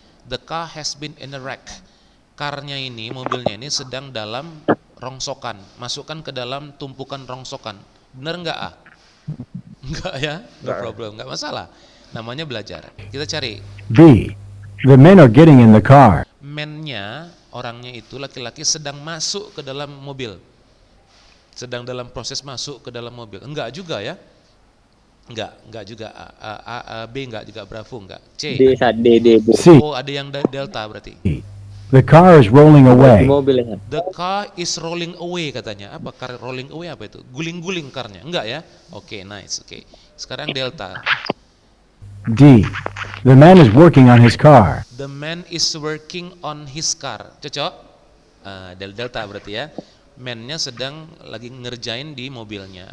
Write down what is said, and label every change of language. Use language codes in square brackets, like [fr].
[en] The car has been in a wreck. [id] Karnya ini, mobilnya ini sedang dalam rongsokan, masukkan ke dalam tumpukan rongsokan. Bener nggak ah? Enggak ya, [en] no problem, [id] nggak masalah. Namanya belajar. Kita cari B. [en] The men are getting in the car. [id] man-nya, orangnya itu laki-laki sedang masuk ke dalam mobil. Sedang dalam proses masuk ke dalam mobil. Enggak juga ya. Enggak juga. B enggak juga, Bravo enggak. C. D, Sat. D. C. Oh, ada yang delta berarti. [en] The car is rolling [id] Di [en] away. [id] mobil ya, Sat. [en] The car is rolling away [id] katanya. Apa [en] car rolling away [id] apa itu? Guling-guling karnya. Enggak ya? Oke, nice. Oke. Sekarang delta. D. [en] The man is working on his car. The man is working on his car. [id] Cocok? Delta berarti ya. Man-nya sedang lagi ngerjain di mobilnya.